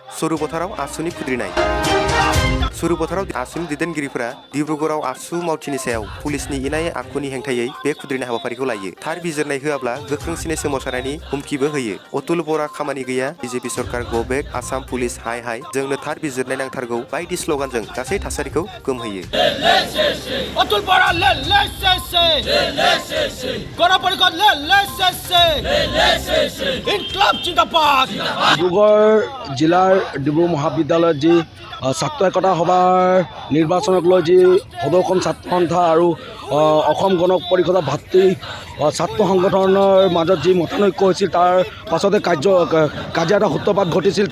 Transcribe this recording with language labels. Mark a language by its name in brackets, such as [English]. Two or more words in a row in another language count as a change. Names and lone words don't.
[Bodo] सरुपथाराव आसुनि खुद्रिनाय सरुपथाराव आसुनि दैदेनगिरिफोरा डिब्रुगड़आव आसु मावथिनि सायाव पुलिसनि इनाय आखुनि हेंथायै बे खुद्रिनाय हाबाफारिखौ लायो। थार बिजिरनाय होआब्ला गोख्रोंसिनै सोमावसारनायनि हुमखिबो होयो। अतुल बरा खामानि गैया, बीजेपी सरकार [English] go back, [Bodo] आसाम पुलिस हाय हाय, जोंनो थार बिजिरनाय नांथारगौ बायदि स्लोगानजों गासै थासारिखौ गोमहोयो। अतुल बरा [Assamese] ডিব্ৰুগড় জিলাৰ ডিব্ৰু মহাবিদ্যালয়ত যি ছাত্ৰ একতা সভাৰ নিৰ্বাচনক লৈ যি সদৌখন ছাত্ৰ সন্থা আৰু অসম গণ পৰিষদৰ ভাতৃ ছাত্ৰ সংগঠনৰ মাজত যি মতানৈক্য হৈছিল তাৰ পাছতে কাজিয়া এটা সূত্ৰপাত ঘটিছিল।